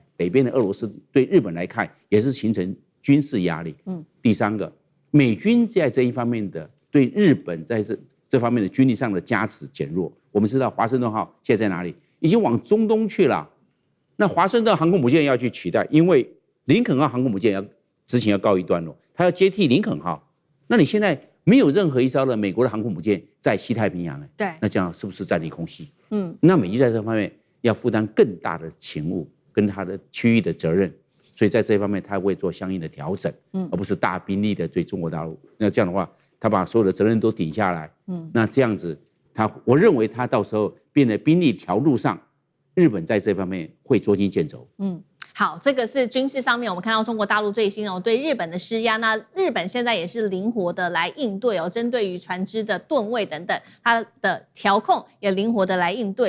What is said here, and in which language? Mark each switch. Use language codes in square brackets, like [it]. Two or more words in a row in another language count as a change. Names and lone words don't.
[zh] 北邊的俄羅斯對日本來看也是形成軍事壓力。第三個，美軍在這一方面的對日本在這方面的軍力上的加持減弱。我们知道華盛頓號現在在哪裡？已經往中東去了。那華盛頓航空母艦要去取代，因為林肯號航空母艦執勤要告一段落，它要接替林肯號。那你現在沒有任何一艘的美國的航空母艦在西太平洋，對，那這樣是不是戰力空虛？那美軍在這方面要負擔更大的勤務跟它的區域的責任，所以在這一方面它會做相應的調整，而不是大兵力的對中國大陸。那這樣的話，他把所有的責任都頂下來，那這樣子，我認為他到時候變得兵力調度上，日本在這方面會捉襟見肘。好，這個是軍事上面，我們看到中國大陸最新對日本的施壓，那日本現在也是靈活的來應對針對於船只的噸位等等，它的調控也靈活的來應對。